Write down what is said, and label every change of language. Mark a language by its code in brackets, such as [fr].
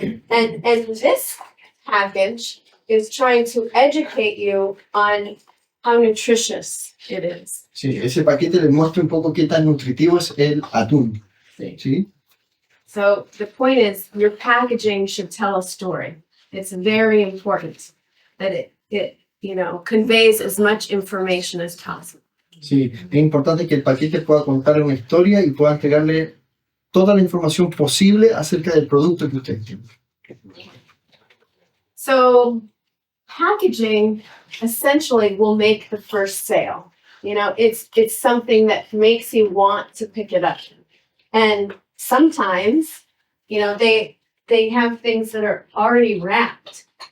[en] And this package is trying to educate you on how nutritious it is. [es] Sí, ese paquete le muestra un poco qué tan nutritivo es el atún. ¿Sí? [en] So the point is, your packaging should tell a story. It's very important that it conveys as much information as possible. [es] Sí, es importante que el paquete pueda contar una historia y pueda entregarle toda la información posible acerca del producto que usted tiene. [en] So packaging essentially will make the first sale. It's something that makes you want to pick it up. And sometimes, they have things that are already wrapped.